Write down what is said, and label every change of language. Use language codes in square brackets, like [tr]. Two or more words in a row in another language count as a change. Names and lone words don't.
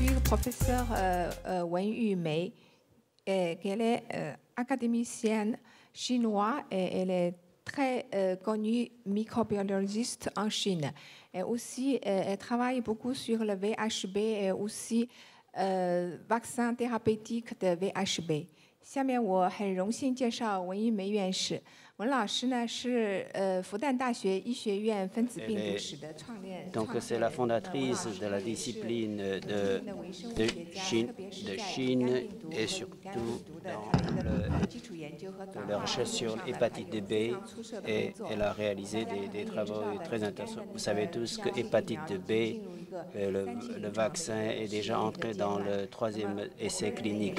[fr] professeure WEN Yumei, qu'elle est académicienne chinoise et elle est très connue microbiologiste en Chine. Et aussi, elle travaille beaucoup sur le VHB et aussi vaccin thérapeutique de VHB. [zh] 下面我很荣幸介绍文一梅院士。文老师呢是复旦大学医学院分子病毒史的创立人。 [fr] Donc c'est la fondatrice de la discipline de Chine et surtout dans la recherche sur l'hépatite B et elle a réalisé des travaux très intéressants. Vous savez tous que l'hépatite B, le vaccin est déjà entré dans le 3e essai clinique.